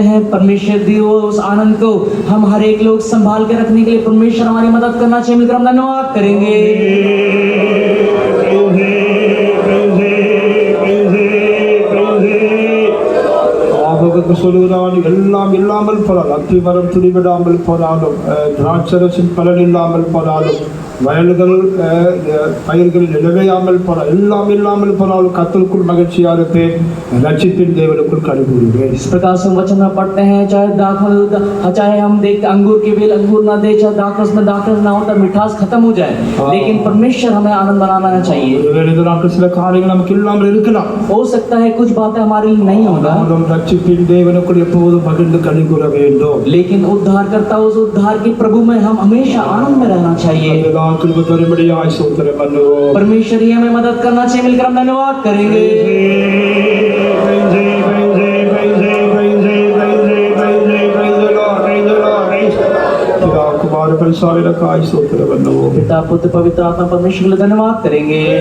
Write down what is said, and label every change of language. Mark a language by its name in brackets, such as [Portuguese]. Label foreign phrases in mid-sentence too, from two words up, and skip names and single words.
[Hindi] हैं, परमेश्वर दिए उस आनंद को हम हर एक लोग संभाल के रखने के लिए परमेश्वर हमारी मदद करना चाहिए, मिलकर हम धन्यवाद करेंगे। [Tamil] எல்லாம் இல்லாமல் போனாலும், அத்தி மரம் துணிவிடாமல் போனாலும், திராட்சரசின் பலன் இல்லாமல் போனாலும், வயல்கள் பயிர்கள் நிலவையாமல் போனால், எல்லாம் இல்லாமல் போனாலும் கர்த்தருக்குள் மகிழ்ச்சியா இருப்பேன், ரட்சிப்பின் தேவனுக்குள் களிகூறுவேன்। [Hindi] इस प्रकार से वचन में पढ़ते हैं, चाहे हम देखते अंगूर की बेल अंगूर ना दे, चाहे दाखरस में दाखरस ना हो, तब मिठास खत्म हो जाए, लेकिन परमेश्वर हमें आनंद बनाना चाहिए। [Tamil] சில காரியங்கள் நமக்கு இல்லாமல் இருக்கலாம், [Hindi] हो सकता है कुछ बातें हमारे लिए नहीं होगा, [Tamil] ரட்சிப்பின் தேவனுக்குள் எப்போதும் மகிழ்ந்து களிகூற வேண்டும், [Hindi] लेकिन उद्धारकर्ता उस उद्धार के प्रभु में हम हमेशा आनंद में रहना चाहिए। परमेश्वर ही हमें मदद करना चाहिए, मिलकर हम धन्यवाद करेंगे। पिता पुत्र पवित्र आत्मा परमेश्वर के लिए धन्यवाद करेंगे।